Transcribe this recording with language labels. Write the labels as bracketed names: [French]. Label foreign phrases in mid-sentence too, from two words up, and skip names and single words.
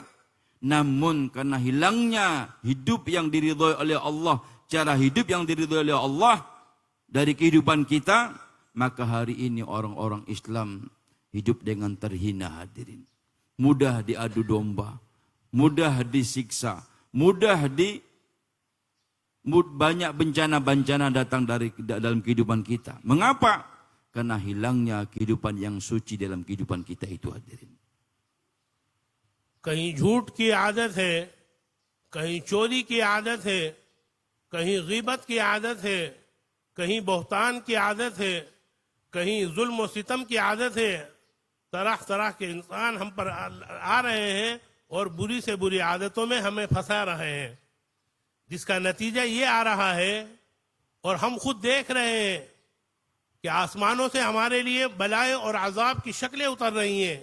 [Indonesian] Namun karena hilangnya hidup yang diridhoi oleh Allah, cara hidup yang diridhoi oleh Allah dari kehidupan kita, maka hari ini orang-orang Islam hidup dengan terhina, hadirin. Mudah diadu domba, mudah disiksa, banyak bencana-bencana datang dalam kehidupan kita. Mengapa? Karena hilangnya kehidupan yang suci dalam kehidupan kita itu, hadirin. [Urdu] کہیں جھوٹ کی عادت ہے، کہیں چوری کی عادت ہے، کہیں غیبت کی عادت ہے، کہیں بہتان کی عادت ہے، کہیں ظلم اور ستم کی عادت ہے. طرح طرح کے انسان ہم پر آ رہے ہیں اور بری سے بری عادتوں میں ہمیں پھنسا رہے ہیں، جس کا نتیجہ یہ آ رہا ہے اور ہم خود دیکھ رہے ہیں کہ آسمانوں سے ہمارے لیے بلائیں اور عذاب کی شکلیں اتر رہی ہیں.